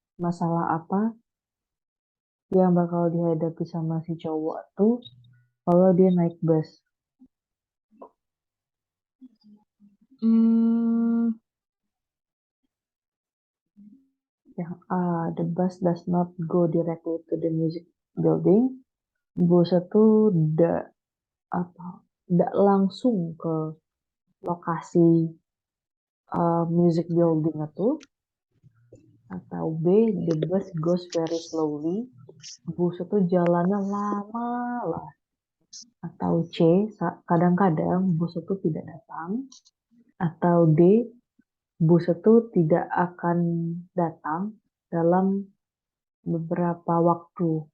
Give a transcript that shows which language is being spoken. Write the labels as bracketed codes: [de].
[id] Masalah apa yang bakal dihadapi sama si cowok tuh kalau dia naik bus? Yang A, [en] the bus does not go directly to the music building. [id] Bus itu tidak langsung ke lokasi music building itu. Atau B, [en] the bus goes very slowly. [id] Bus itu jalannya lama lah. Atau C, kadang-kadang bus itu tidak datang. Atau D, bus itu tidak akan datang dalam beberapa waktu.